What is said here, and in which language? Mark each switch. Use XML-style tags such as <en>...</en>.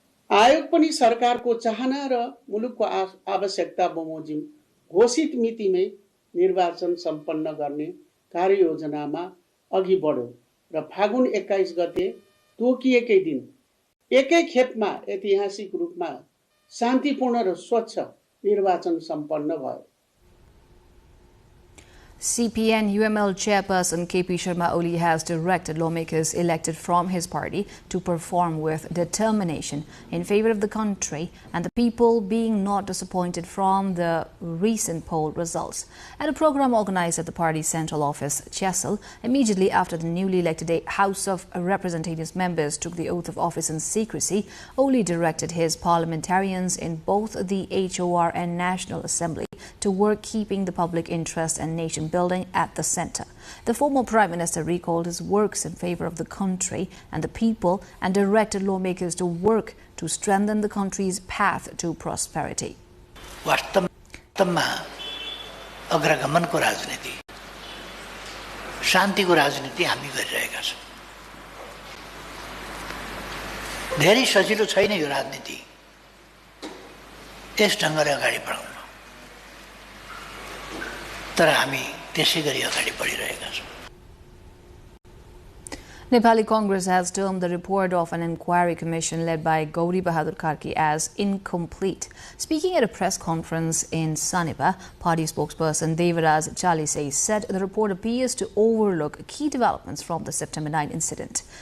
<ne>आयोग पनि सरकारको चाहना र मुलुकको आवश्यकता बमोजिम घोषित मितिमै निर्वाचन सम्पन्न गर्ने कार्ययोजनामा अघि बढ्यो र फागुन 21 गते तोकिएकै दिन एकै खेपमा ऐतिहासिक रूपमा शान्तिपूर्ण र स्वच्छ निर्वाचन सम्पन्न भयो।</ne> <en>CPN-UML chairperson KP Sharma Oli has directed lawmakers elected from his party to perform with determination in favor of the country and the people, being not disappointed from the recent poll results. At a program organized at the party's central office, Chessel, immediately after the newly elected House of Representatives members took the oath of office in secrecy, Oli directed his parliamentarians in both the HOR and National Assembly to work keeping the public interest and nation building at the center. The former Prime Minister recalled his works in favor of the country and the people and directed lawmakers to work to strengthen the country's path to prosperity.</en> <ne>वास्तवमा अग्रगमनको राजनीति, शान्तिको राजनीति हामी गरिरहेका छौं। धेरै सजिलो छैन यो राजनीति यस ढंगले अगाडि बढाउन, तर हामी त्यसै गरी अगाडि बढिरहेका छौं।</ne> <en>Nepali Congress has termed the report of an inquiry commission led by Gauri Bahadur Karki as incomplete. Speaking at a press conference in Sanipa, party spokesperson Devaraj Chalisay said the report appears to overlook key developments from the September 9 incident.</en>